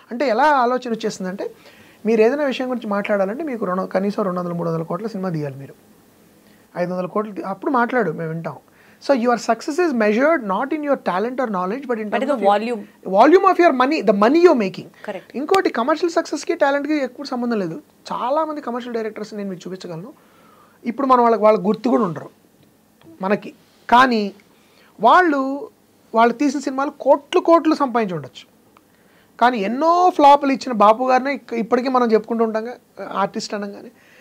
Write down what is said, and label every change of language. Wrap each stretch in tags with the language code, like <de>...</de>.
<te>అంటే ఎలా ఆలోచన వచ్చేస్తుందంటే, మీరు ఏదైనా విషయం గురించి మాట్లాడాలంటే మీకు కనీసం 200-300 కోట్ల సినిమా తీయాలి, మీరు 500 కోట్లు అప్పుడు మాట్లాడు, మేము వింటాం.</te> <en>So your success is measured not in your talent or knowledge, but in terms of volume of your money, the money you're making. Correct.</en> <te>ఇంకోటి, కమర్షియల్ సక్సెస్కి టాలెంట్కి ఎక్కువ సంబంధం లేదు. చాలామంది కమర్షియల్ డైరెక్టర్స్ నేను మీకు చూపించగలను. ఇప్పుడు మనం వాళ్ళ గుర్తు కూడా ఉండరు మనకి, కానీ వాళ్ళు తీసిన సినిమాలు కోట్లు సంపాదించి ఉండొచ్చు. కానీ ఎన్నో ఫ్లాపులు ఇచ్చిన బాపు గారిని ఇప్పటికీ మనం చెప్పుకుంటూ ఉంటాం ఆర్టిస్ట్ అనగానే.</te>